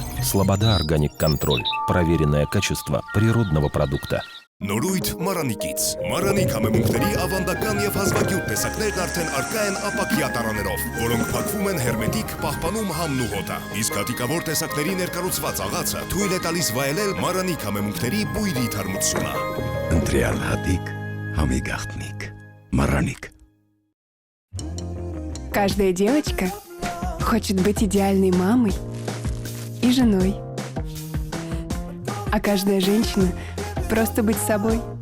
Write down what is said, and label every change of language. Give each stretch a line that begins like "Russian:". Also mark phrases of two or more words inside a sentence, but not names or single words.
Russian: «Слобода Органик Контроль» – проверенное качество природного продукта.
Armenian: Նորույթ Մարանիկից։ Մարանիկ համեմունքների ավանդական եւ հազվագյուտ տեսակներն արդեն արկա են ապակյա տարաներով, որոնք փակվում են հերմետիկ, պահպանում համն ու հոտը։ Իսկ հատիկավոր տեսակների ներկառուցված աղացը թույլ է տալիս վայելել Մարանիկ համեմունքների բույրի թարմությունը։ Ընտրյալ հատիկ, համի գաղտնիք։ Мараник.
Russian: Каждая девочка хочет быть идеальной мамой и женой. А каждая женщина просто быть собой.